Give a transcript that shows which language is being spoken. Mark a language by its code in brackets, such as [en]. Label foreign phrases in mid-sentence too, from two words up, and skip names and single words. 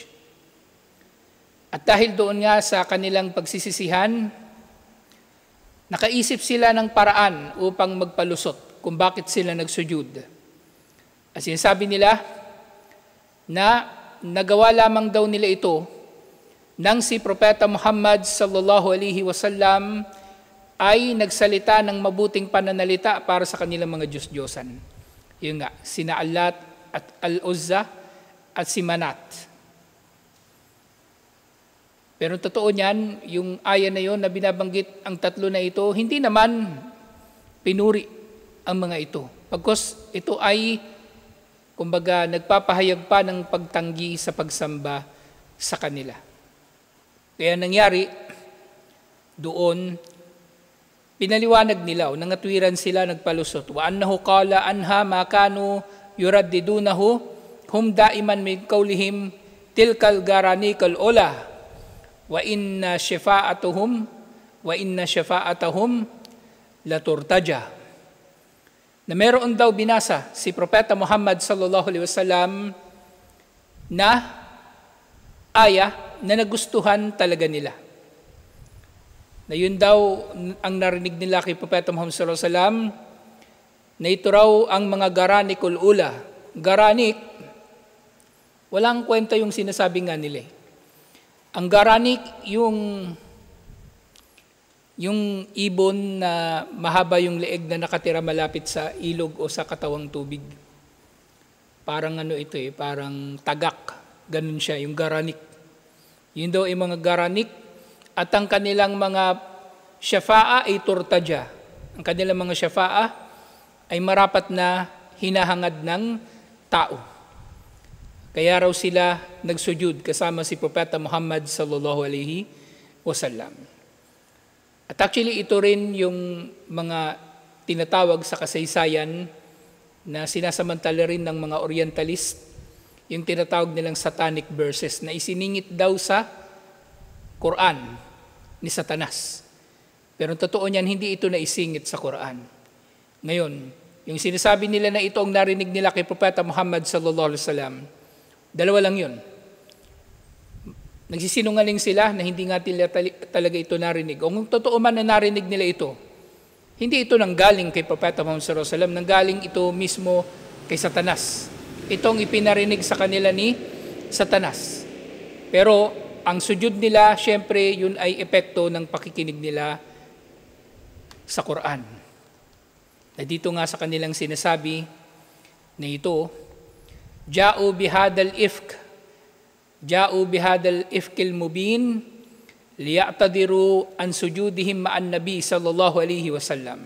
[tl] At dahil doon nga sa kanilang pagsisisihan, nakaisip sila ng paraan upang magpalusot kung bakit sila nagsujud. At sinasabi nila na nagawa lamang daw nila ito nang si Propeta Muhammad [ar] صلى الله عليه وسلم [tl] ay nagsalita ng mabuting pananalita para sa kanilang mga Diyos-Diyosan. Yun nga, sina Allat at Al-Uzza at si Manat. Pero totoo niyan, yung aya na yon na binabanggit ang tatlo na ito, hindi naman pinuri ang mga ito. Pagkos ito ay, kumbaga, nagpapahayag pa ng pagtanggi sa pagsamba sa kanila. Kaya nangyari, doon, pinaliwanag nila, nangatwiran sila, nagpalusot. [ar] وأنه قال عنها ما كانوا يرددونه هم دائما من قولهم تلك الغرانيق العلى وإن شفاعتهم لترتجى. [tl] Na meron daw binasa si Propeta Muhammad [ar] صلى الله عليه وسلم [tl] na aya na nagustuhan talaga nila. Na yun daw ang narinig nila kay Propeta Muhammad [ar] صلى الله عليه وسلم, [tl] na ito raw ang mga [ar] الغرانيق العلى. [tl] Garanik, walang kwenta yung sinasabi nga nila. Ang garanik, yung Yung ibon na mahaba yung leeg na nakatira malapit sa ilog o sa katawang tubig. Parang ano ito parang tagak. Ganun siya, yung garanik. Yun daw ay mga garanik at ang kanilang mga syafa'a ay turtadya. Ang kanilang mga syafa'a ay marapat na hinahangad ng tao. Kaya raw sila nagsujud kasama si Propeta Muhammad [ar] صلى الله عليه وسلم. [tl] At actually ito rin yung mga tinatawag sa kasaysayan na sinasamantala rin ng mga Orientalist, yung tinatawag nilang [en] satanic verses [tl] na isiningit daw sa Quran ni Satanas. Pero totoo niyan, hindi ito naisingit sa Quran. Ngayon, yung sinasabi nila na ito ang narinig nila kay Propeta Muhammad [ar] صلى الله عليه وسلم, [tl] dalawa lang yun. Nagsisinungaling sila na hindi nga nila talaga ito narinig. O kung totoo man na narinig nila ito, hindi ito nanggaling kay Propeta Muhammad [ar] صلى الله عليه وسلم, [tl] nanggaling ito mismo kay Satanas. Itong ipinarinig sa kanila ni Satanas. Pero ang sujud nila, syempre, yun ay epekto ng pakikinig nila sa Quran. Na dito nga sa kanilang sinasabi na ito, [ar] جاءوا بهذا الإفك المبين ليعتذروا عن سجودهم مع النبي صلى الله عليه وسلم.